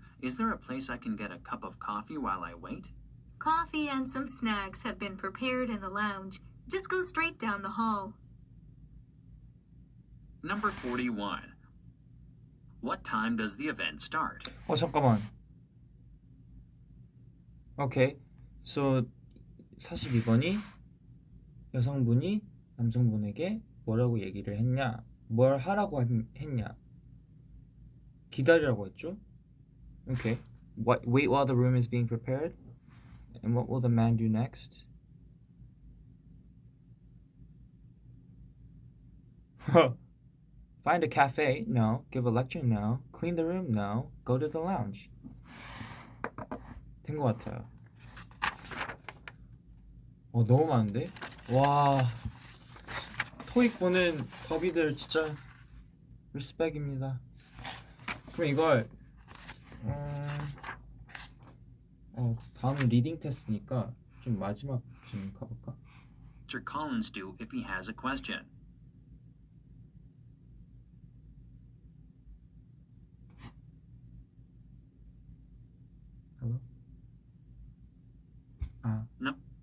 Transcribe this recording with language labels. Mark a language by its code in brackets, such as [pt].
[en] Is there a place I can get a cup of coffee while I wait? Coffee and some snacks have been prepared in the lounge. Just go straight down the hall. Number 41. What time does the event start? [ko] 잠깐만. 오케이. So 42번이 여성분이 남성분에게 뭐라고 얘기를 했냐? 뭘 하라고 했냐? 기다리라고 했죠? Okay. [en] Wait while the room is being prepared. And what will the man do next? Find a cafe? No. Give a lecture? No. Clean the room? No. Go to the lounge. 된 것 같아요. [ko] 너무 많은데? 와, 토익 보는 더비들 진짜 리스펙입니다. 그럼 이걸 다음은 리딩 테스트니까 좀 마지막쯤 가볼까? [en] Mr. Collins do if he has a question? Hello? No.